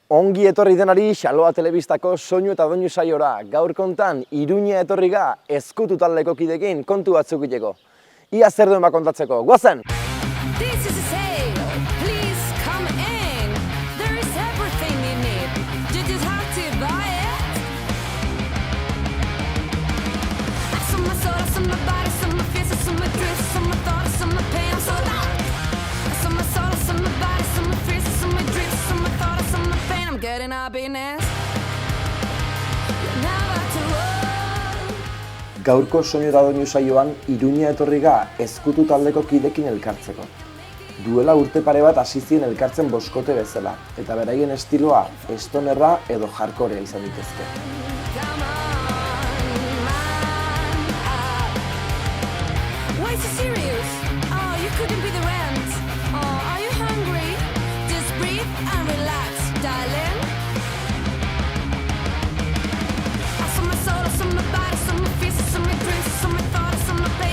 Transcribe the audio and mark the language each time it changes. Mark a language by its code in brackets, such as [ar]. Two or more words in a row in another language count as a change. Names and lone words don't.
[eu] Ongi etorri denari Xaloa Telebistako soinu eta doinu saiora. Gaur kontan, Iruña etorri ga ezkutu taldeko kidekin kontu batzuk egiteko. Ia zer duen kontatzeko, guazen! [en] This is a sale. Please come in. There is everything you need. You just have to buy it. I saw my soul, I saw my body, I saw my fears, I saw my dreams, I saw my thoughts, I saw my pain. I'm so loud. I saw my soul, I saw my body, I saw my fears, I saw my dreams, I saw my thoughts, I saw my pain. I'm getting happiness. You're never too old. [eu] Gaurko soinu eta doinu saioan Iruña etorri ga ezkutu taldeko kidekin elkartzeko. Duela urte pare bat hasi ziren elkartzen boskote bezala, eta beraien estiloa stonerra edo hardcorea izan ditezke. [en] Come on, man up. Why so serious? Oh, you couldn't be the rent. Oh, are you hungry? Just breathe and relax, darling. I saw my soul, I saw my body, I saw my fears, I saw my dreams, I saw my thoughts, I saw my pain.